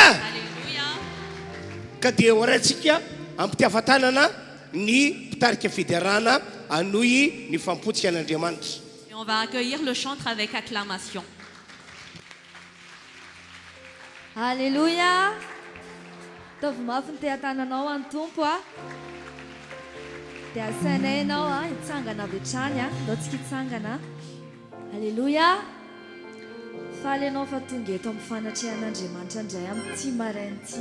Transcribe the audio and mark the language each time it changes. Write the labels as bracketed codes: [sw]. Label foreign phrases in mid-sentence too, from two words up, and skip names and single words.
[fr] Alléluia! Et on va accueillir le chantre avec acclamation. Alléluia. [mg] Tovy mafy ny te-hatananao any tompo a. Dia asainay ianao a hitsangana avy hatrany a. Ndao tsika hitsangana. Alléluia. Faly ianao fa tonga eto amin'ny fanatrehan'Andriamanitra indray amin'ity maraina ity.